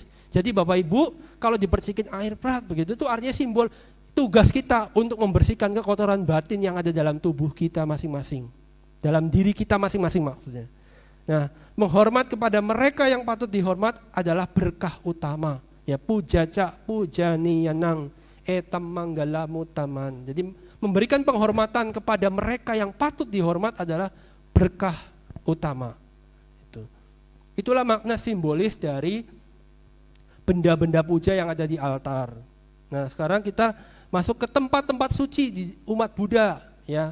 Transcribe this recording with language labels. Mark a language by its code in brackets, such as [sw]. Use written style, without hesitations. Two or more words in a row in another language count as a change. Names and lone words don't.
[id] Jadi Bapak Ibu, kalau dipercikin air berat begitu, itu artinya simbol tugas kita untuk membersihkan kekotoran batin yang ada dalam tubuh kita masing-masing, dalam diri kita masing-masing maksudnya. Nah, menghormat kepada mereka yang patut dihormat adalah berkah utama. Ya, [pi] pujaca pujaniyanang etam manggala mutaman. [id] Jadi memberikan penghormatan kepada mereka yang patut dihormat adalah berkah utama. Itulah makna simbolis dari benda-benda puja yang ada di altar. Nah, sekarang kita masuk ke tempat-tempat suci di umat Buddha ya.